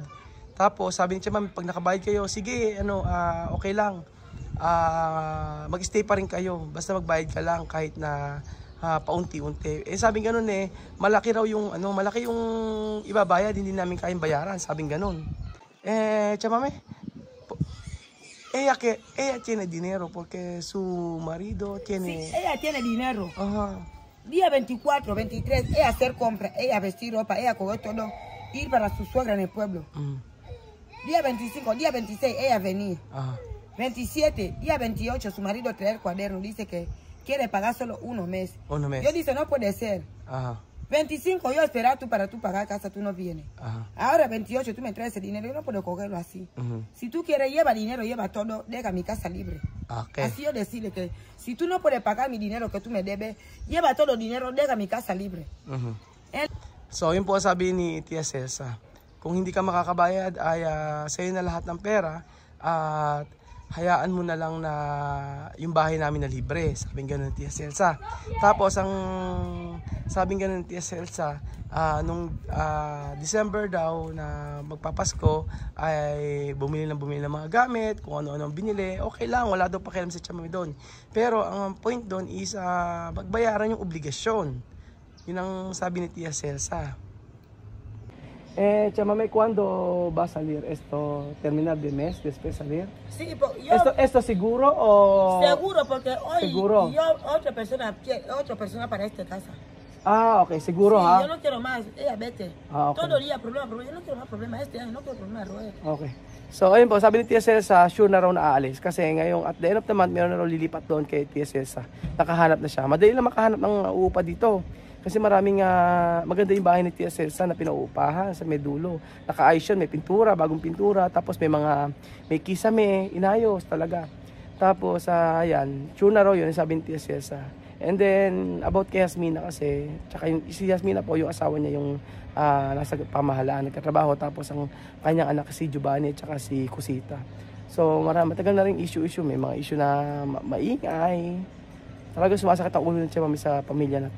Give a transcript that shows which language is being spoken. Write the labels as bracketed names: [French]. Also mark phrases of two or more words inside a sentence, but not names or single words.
[Filipino] Tapos sabi ni Tia Mami, pag nakabayad kayo, sige, okay lang. Mag-stay pa rin kayo. Basta magbayad ka lang kahit na paunti-unti. Sabing ganun malaki raw yung malaki yung ibabayad, hindi namin kayang bayaran, sabing ganun. Tia Mami, [Spanish] ella tiene dinero porque su marido tiene. Sí, ella tiene dinero. Ajá. Día 24, 23, ella hacer compra, ella vestir ropa, ella coger todo, ir para su suegra en el pueblo. Día 25, día 26, ella venir. 27, día 28, su marido trae el cuaderno, dice que quiere pagar solo 1 mes. Yo dice, no puede ser. 25, yo esperar para tú pagar casa, tú no vienes. Ahora 28, tú me traes ese dinero, yo no puedo cogerlo así. Si tú quieres, lleva dinero, lleva todo, deja mi casa libre. Así yo decirle que si tú no puedes pagar mi dinero que tú me debes, lleva todo el dinero, deja mi casa libre. [Filipino] So, yun po sabi ni Tia Celsa. Kung hindi ka makakabayad, ay sa'yo na lahat ng pera at hayaan mo na lang na yung bahay namin na libre. Sabi nga ng Tia Celsa. Tapos, ang Sabing ganun Tia Celsa, nung December daw na magpapasko ay bumili ng mga gamit, kung ano-ano ang binili, okay lang, wala daw pakialam si Chamami doon. Pero ang point doon is magbayaran yung obligasyon. Yun ang sabi ni Tia Celsa. Chamame, [Spanish] ¿cuándo va a salir esto? ¿Terminar de mes después salir? Sí, yo... ¿Esto seguro o...? Seguro, porque hoy ¿Seguro? yo otra persona para esta casa. Ah, ok, seguro Sí, ha? yo no quiero más, ella vete. Ah, okay. Todo el día problema, yo no quiero más problemas este año, no quiero problemas, Roel. Okay. [Filipino] So, ayun po, sabi ni Tia Celsa, sure na raw na aalis. Kasi ngayong [English] at the end of the month, [Filipino] meron na raw lilipat doon kay Tia Celsa. Nakahanap na siya. Madali lang makahanap ng uupa dito. Kasi maraming maganda yung bahay ni Tia Celsa na pinauupahan sa Medulo. Naka-ayos yun, may pintura, bagong pintura. Tapos may kisame, inayos talaga. Tapos, ayan, sure na raw yun, sabi ni Tia Celsa. And then, about kay Yasmina kasi, tsaka si Yasmina po, yung asawa niya yung nasa pamahalaan, nagkatrabaho. Tapos ang kanyang anak si Giovanni, tsaka si Cosita. So, matagal na rin issue. May mga issue na maingay. Talaga sumasakit ang ulo ng Chamami sa pamilya na to.